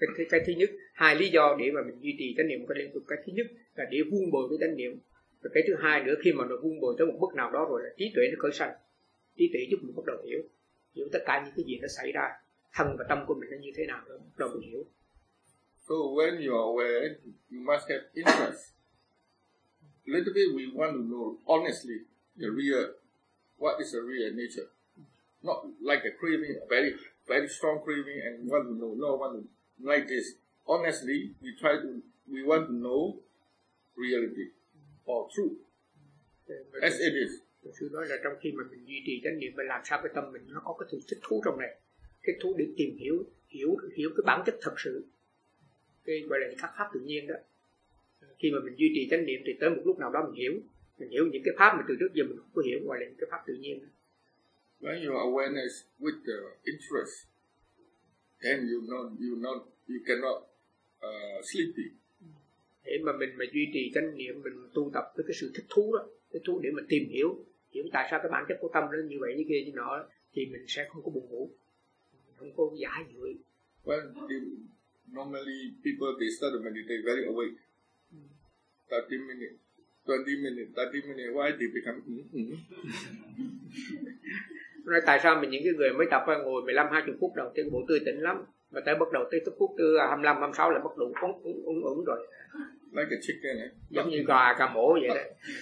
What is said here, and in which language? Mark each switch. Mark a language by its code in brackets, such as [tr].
[vi] cái thứ nhất, hai lý do để mà mình duy trì chánh niệm một cách liên tục. Cái thứ nhất là để vun bồi cái chánh niệm, và cái thứ hai nữa, khi mà nó vun bồi tới một mức nào đó rồi là trí tuệ nó khởi sanh, trí tuệ giúp mình bắt đầu hiểu, hiểu tất cả những cái gì nó xảy ra, thân và tâm của mình nó như thế nào, bắt đầu mình hiểu. [en] So when you are aware, you must have interest. Little bit we want to know honestly the real, what is the real nature, not like a craving, a very very strong craving, and want to know, no, want to like this. Honestly, we try to, we want to know reality or truth as it is. [vi] Sư nói là trong khi mà mình duy trì chánh niệm, mình làm sao cái tâm mình nó có cái sự thích thú trong này, thích thú để tìm hiểu, hiểu cái bản chất thật sự, cái gọi là cái pháp tự nhiên đó. Khi mà mình duy trì chánh niệm thì tới một lúc nào đó mình hiểu những cái pháp mà từ trước giờ mình không có hiểu, gọi là những cái pháp tự nhiên. [en] When your awareness with the interest, then you cannot sleepy. [vi] Thế mà mình mà duy trì chánh niệm, mình tu tập với cái sự thích thú đó, cái thú để mà tìm hiểu, hiểu tại sao cái bản chất của tâm nó như vậy như kia như nọ, thì mình sẽ không có buồn ngủ, không có giả dối. [en] When normally people they start to meditate very awake, 30 minutes, why they become [vi] Nói tại sao mà những cái người mới tập ra ngồi 15-20 phút đầu tiên bộ tươi tỉnh lắm, mà tới bắt đầu tới phút thứ 25-26 là bắt đầu uống rồi. [en] Like a chicken, eh? [vi] Giống như gà cà mổ vậy đấy.